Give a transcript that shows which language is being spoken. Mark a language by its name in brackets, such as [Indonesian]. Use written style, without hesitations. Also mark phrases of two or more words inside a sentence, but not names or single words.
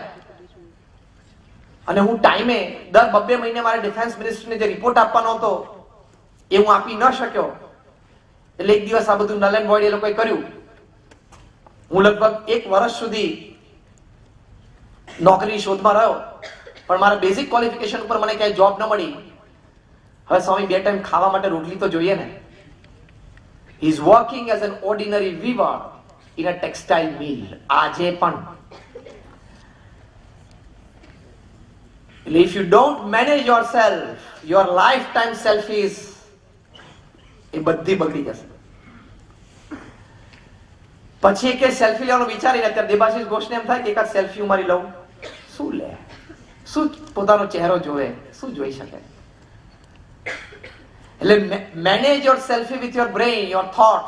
[Gujarati] અને હું ટાઈમે દર 2 મહિને મારે [English] defence ministry [Gujarati] જે રિપોર્ટ આપવાનો હતો એ હું આપી ન શક્યો. એટલે એક દિવસ આ બધું [English] null and void [Gujarati] એ લોકોએ કર્યું. હું લગભગ 1 વર્ષ સુધી નોકરીની શોધમાં રહ્યો, પણ મારા [English] basic qualification [Gujarati] ઉપર મને ક્યાંય જોબ ન મળી. હવે સ્વામી 2 ટાઈમ ખાવા માટે રોટલી તો જોઈએ ને. [English] He is working as an ordinary weaver in a textile mill. [Gujarati] આજે પણ. [English] If you don't manage yourself, your lifetime selfies [Gujarati] એ બધી બગડી જશે. પછી કે સેલ્ફી લેવાનો વિચારીને અત્યારે દેબાશિષ ઘોષને એમ થાય કે એકાદ સેલ્ફી હું મારી લઉં. શું લે? શું પોતાનો ચહેરો જોવે? શું જોઈ શકે? [English] એટલે manage your selfie with your brain, your thoughts.